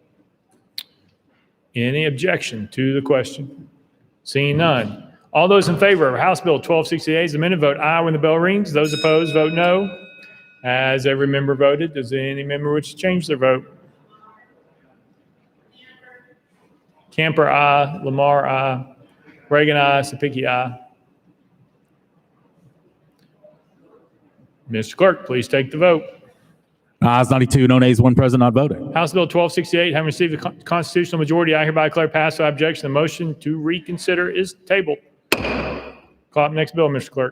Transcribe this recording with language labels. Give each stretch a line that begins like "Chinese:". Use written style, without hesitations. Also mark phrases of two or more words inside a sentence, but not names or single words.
English: Any objection to the question? Seeing none. All those in favor of House Bill 1268 as amended, vote aye when the bell rings. Those opposed, vote no. Has every member voted? Does any member wish to change their vote? Camper, aye. Lamar, aye. Reagan, aye. Sapicki, aye. Mr. Clerk, please take the vote. Ayes 92, no nays, one present not voting. House Bill 1268, having received a constitutional majority, I hereby declare passed without objection. The motion to reconsider is tabled. Call up next bill, Mr. Clerk.